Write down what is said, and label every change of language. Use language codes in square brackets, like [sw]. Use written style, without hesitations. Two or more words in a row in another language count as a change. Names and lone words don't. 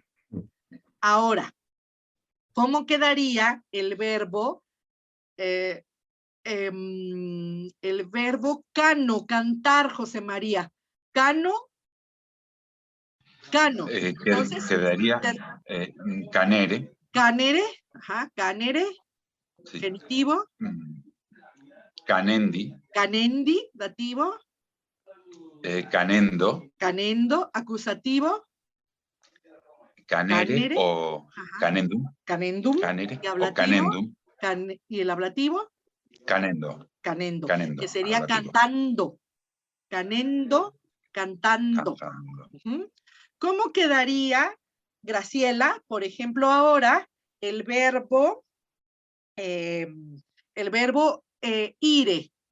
[es] Ahora, ¿cómo quedaría el verbo? El verbo cano, cantar, José María. Cano. Entonces, quedaría canere. Canere, canere. Sí. Genitivo. Canendi. Canendi, dativo. Canendo. Canendo, acusativo. Canere o canendum. Canendum. Canere Y o canendum. Y el ablativo. Canendo. Que sería ablativo. Cantando. Canendo, cantando. ¿Cómo quedaría, Graciela, por ejemplo, ahora el verbo ire?